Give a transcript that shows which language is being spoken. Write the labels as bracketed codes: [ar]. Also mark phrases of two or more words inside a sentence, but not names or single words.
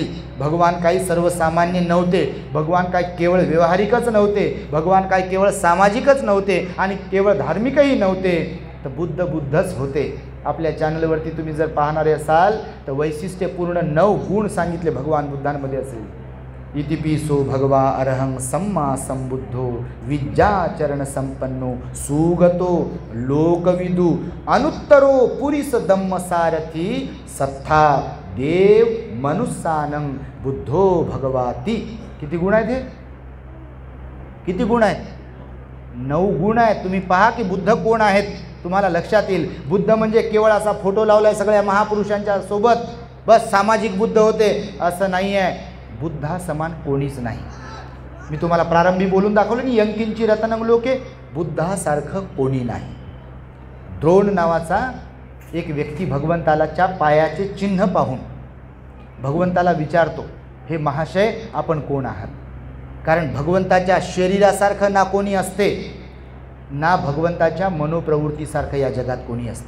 [mr] भगवान काही सर्वसामान्य नव्हते. भगवान काय केवळ व्यवहारिकच नव्हते. भगवान काय केवळ सामाजिकच नव्हते आणि केवळ धार्मिकही नव्हते. तर बुद्धच होते. आपल्या चॅनलवरती तुम्ही जर पाहणारे असाल तर वैशिष्ट्यपूर्ण 9 गुण सांगितले भगवान बुद्धांमध्ये असेल. [pi] इतिपिसो भगवा अरहं सम्मा संबुद्धो विद्याचरण संपन्नो सुगतो लोकविदु अनुत्तरो पुरीस धम्मसारथी सत्था देव मनुष्यानं बुद्धो भगवाती. [mr] किती गुण आहेत हे? किती गुण आहेत? 9 गुण आहेत. तुम्ही पहा की बुद्ध कोण आहेत, तुम्हाला लक्षात येईल. बुद्ध म्हणजे केवळ असा फोटो लावलाय सगळ्या महापुरुषांच्या सोबत, बस सामाजिक बुद्ध होते असं नाही आहे. बुद्धा समान कोणीच नाही. मी तुम्हाला प्रारंभी बोलून दाखवलं की [pi] यंकिंची रतनं लोके, [mr] बुद्धासारखं कोणी नाही. द्रोण नावाचा एक व्यक्ती भगवंतालाच्या पायाचे चिन्ह पाहून भगवंताला विचारतो, हे महाशय आपण कोण आहात? कारण भगवंताच्या शरीरासारखं ना कोणी असते, ना भगवंताच्या मनोप्रवृत्तीसारखं या जगात कोणी असते.